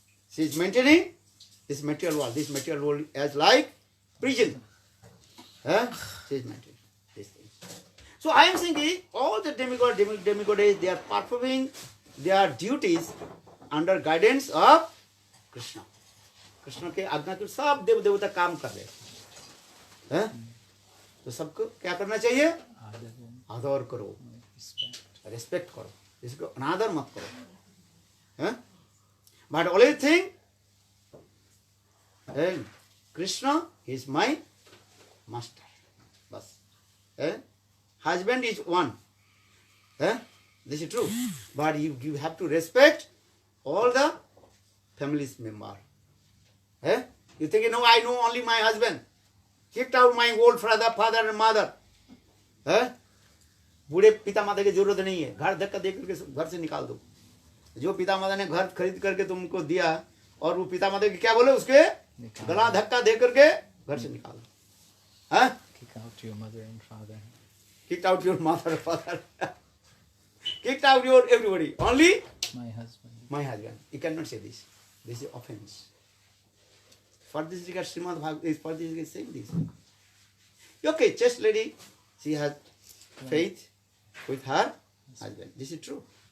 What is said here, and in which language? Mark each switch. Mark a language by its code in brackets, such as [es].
[en] She is maintaining this material world. This material world as like prison. She is maintaining this thing. So I am saying all the demigods, they are performing their duties under guidance of Krishna. [hi] Krishna के आज्ञा के सब देव देवता काम कर रहे हैं, तो सबको क्या करना चाहिए? आदर करो, रेस्पेक्ट करो, इसको अनादर मत करो. [en] But only thing, Krishna is my master, बस. Husband is one, this is true, but you have to respect all the family's member. You think, no, I know only my husband. Kicked out my old father and mother. [hi] बूढ़े पिता माता की जरूरत नहीं है, घर धक्का दे करके घर से निकाल दो. जो पिता माता ने घर खरीद करके तुमको दिया और वो पिता माता की क्या बोले, उसके गला धक्का दे करके घर से निकाल दो. [en] Kick out your mother and father. Kicked out your mother and father. Kicked out your everybody. Only My husband. my husband. You cannot say this. This is offense. For this regard, Srimad Bhagavatam is for this regard saying this. Okay, chaste lady, she has faith with her husband. This is true.